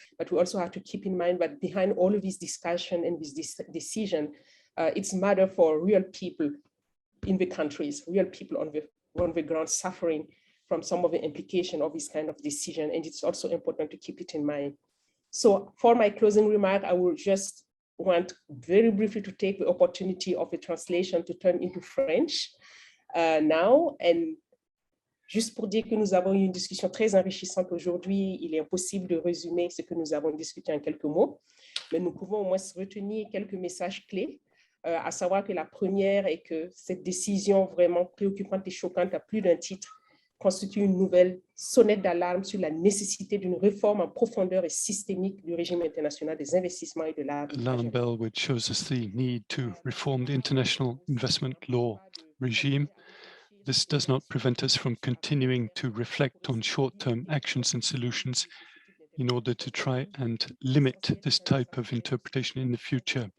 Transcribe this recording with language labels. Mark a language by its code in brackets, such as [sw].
[en] But we also have to keep in mind that behind all of this discussion and this decision, it's a matter for real people in the countries, real people on the ground suffering from some of the implication of this kind of decision. And it's also important to keep it in mind. So for my closing remark, I will just want very briefly to take the opportunity of the translation to turn into French now. [fr] And juste pour dire que nous avons eu une discussion très enrichissante aujourd'hui, il est impossible de résumer ce que nous avons discuté en quelques mots, mais nous pouvons au moins retenir quelques messages clés, à savoir que la première est que cette décision vraiment préoccupante et choquante à plus d'un titre constitue une nouvelle sonnette d'alarme sur la nécessité d'une réforme en profondeur et systémique du régime international des investissements et de l'arbitrage. [en] Alarm bell which shows us the need to reform the international investment law regime. This does not prevent us from continuing to reflect on short-term actions and solutions in order to try and limit this type of interpretation in the future.